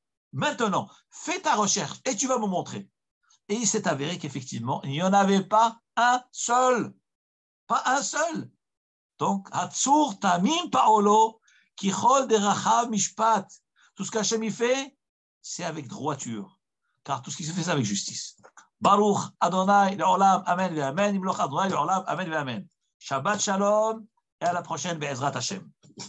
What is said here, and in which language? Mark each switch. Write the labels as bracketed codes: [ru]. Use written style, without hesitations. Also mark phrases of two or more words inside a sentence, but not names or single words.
[fr] Maintenant, fais ta recherche et tu vas me montrer. Et il s'est avéré qu'effectivement, il n'y en avait pas un seul. Pas un seul. Donc, [he] הצור תמים פעלו כי כל דרכיו משפט. [fr] Tout ce qu'Hachem y fait, c'est avec droiture. Car tout ce qui se fait, c'est avec justice. [he] ברוך השם לעולם אמן אמן ימלך השם לעולם אמן אמן. שבת שלום [fr] et à la prochaine, [he] בעזרת השם.